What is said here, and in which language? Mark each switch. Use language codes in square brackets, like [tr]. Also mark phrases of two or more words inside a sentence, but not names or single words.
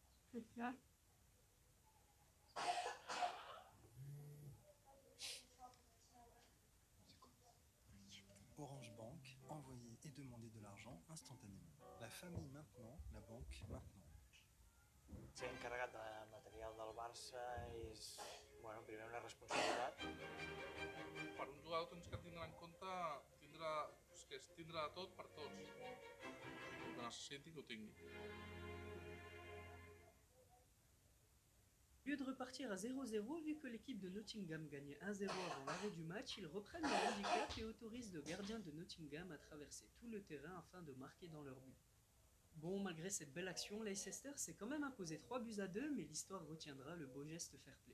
[fr] Spécial. Orange Bank, envoyer et demander de l'argent instantanément. La famille maintenant, la banque maintenant. [ca] Ser encarregat de material del Barça és, bueno, primer una responsabilitat. Per un jugador tens que tindre en compte que és tindre de tot per tots. El que necessiti que ho tingui. [fr] Au lieu de repartir à 0-0, vu que l'équipe de Nottingham gagnait 1-0 avant l'arrêt du match, ils reprennent leur handicap et autorisent le gardien de Nottingham à traverser tout le terrain afin de marquer dans leur but. Bon, malgré cette belle action, Leicester s'est quand même imposé 3-2, mais l'histoire retiendra le beau geste fair-play.